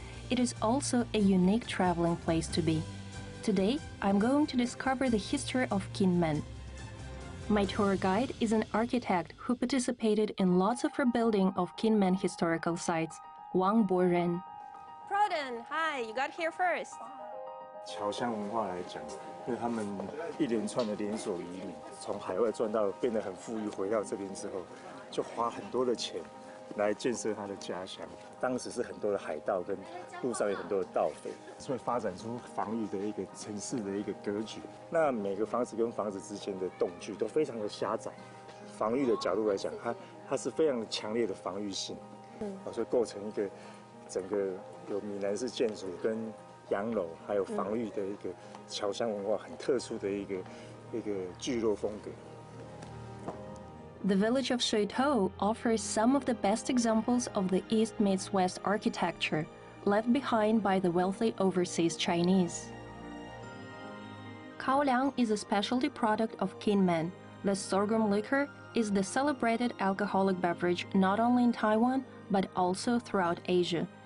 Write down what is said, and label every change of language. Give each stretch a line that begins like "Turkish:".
English: It is also a unique traveling place to be. Today, I'm going to discover the history of Kinmen. My tour guide is an architect who participated in lots of rebuilding of Kinmen historical sites, Wang Boren. Proden, hi, you got here first.
Chinese: 侨乡文化来讲，因为他们一连串的连锁移民，从海外赚到变得很富裕，回到这边之后，就花很多的钱来建设他的家乡。当时是很多的海盗跟路上有很多的盗匪，所以发展出防御的一个城市的一个格局。那每个房子跟房子之间的洞距都非常的狭窄，防御的角度来讲，它是非常强烈的防御性，所以构成一个整个有闽南式建筑跟 洋楼还有防御的一个侨乡文化很特殊的一个聚落风格。
English: The village of Shuitou offers some of the best examples of the East meets West architecture, left behind by the wealthy overseas Chinese. Kaoliang is a specialty product of Kinmen. The sorghum liquor is the celebrated alcoholic beverage not only in Taiwan, but also throughout Asia.